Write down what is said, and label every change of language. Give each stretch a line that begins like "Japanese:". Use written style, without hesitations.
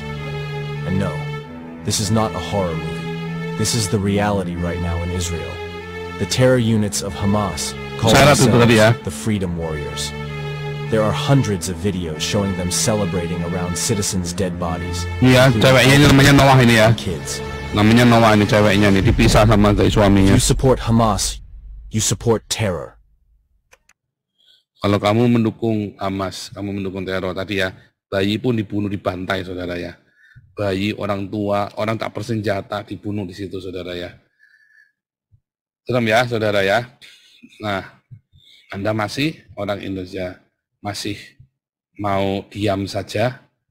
English: And no, this is not a horror movie. This is the reality right now in Israel. The terror units of Hamas call themselves the Freedom Warriors. There are hundreds of videos showing them celebrating around citizens' dead bodies.
Indonesian: Iya, ceweknya ini namanya Noah ini ya.
English: Kids.
Indonesian: Namanya Noah ini ceweknya nih, dipisah sama dari suaminya.
English: You support Hamas, you support terror.
Indonesian: Kalau kamu mendukung Hamas, kamu mendukung teror tadi ya. Bayi pun dibunuh, dibantai, saudara ya. Bayi, orang tua, orang tak bersenjata dibunuh di situ, saudara ya. Serem ya, saudara ya. Nah, Anda masih orang Indonesia, masih mau diam saja?